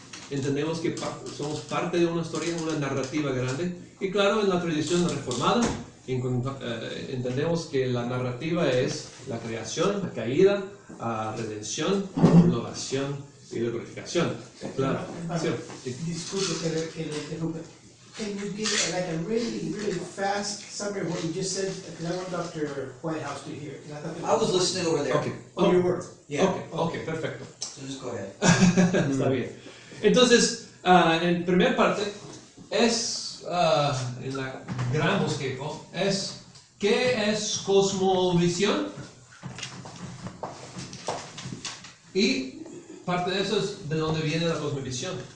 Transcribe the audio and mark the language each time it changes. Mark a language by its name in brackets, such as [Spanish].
[Spanish] Entendemos que somos parte de una historia, una narrativa grande. Y claro, en la tradición reformada, entendemos que la narrativa es la creación, la caída, redención, innovación y la glorificación. Claro. Disculpe que le interrumpa. [English] Can you give like a really, really fast summary of what you just said? Because I want Dr. Whitehouse to hear. I was listening over there. Okay. Oh, you were? Yeah. Okay, perfecto. So just go ahead. [Spanish] Está bien. Entonces, en primera parte, es, en la gran bosquejo, es, ¿qué es cosmovisión? Y parte de eso es de dónde viene la cosmovisión.